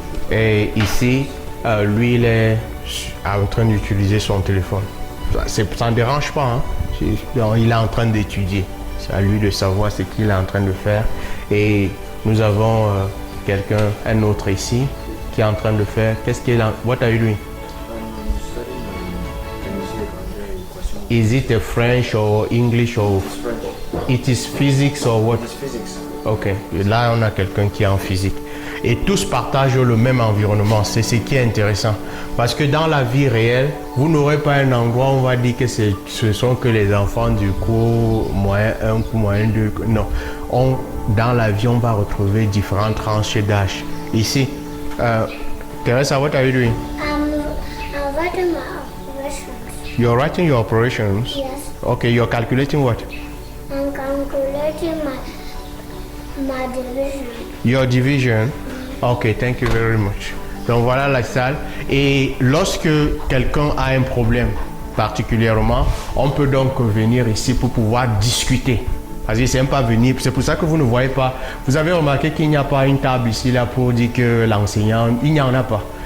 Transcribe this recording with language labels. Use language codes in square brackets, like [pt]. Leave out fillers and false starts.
[fr] Et ici, lui, il est en train d'utiliser son téléphone. Ça ne dérange pas, hein? Il est en train d'étudier. C'est à lui de savoir ce qu'il est en train de faire. Et nous avons un autre ici, qui est en train de faire. Qu'est-ce qu'il est en... [en] What are you doing? Is it a French or English or it is physics or what? It's physics. [fr] Ok. Et là, on a quelqu'un qui est en physique. et tous partagent le même environnement. C'est ce qui est intéressant. Parce que dans la vie réelle, vous n'aurez pas un endroit où on va dire que ce sont que les enfants du cours moyen 1, cours moyen 2. Non. Dans la vie, on va retrouver différentes tranches d'âge. Ici, [en] Teresa, what are you doing? I'm writing my operations. You're writing your operations? Yes. Okay, you're calculating what? I'm calculating my division. Your division? Okay, thank you very much. [fr] Donc voilà la salle. Et lorsque quelqu'un a un problème particulièrement, on peut donc venir ici pour pouvoir discuter. Parce que c'est même pas venir, c'est pour ça que vous ne voyez pas. Vous avez remarqué qu'il n'y a pas une table ici là pour dire que l'enseignant, il n'y en a pas.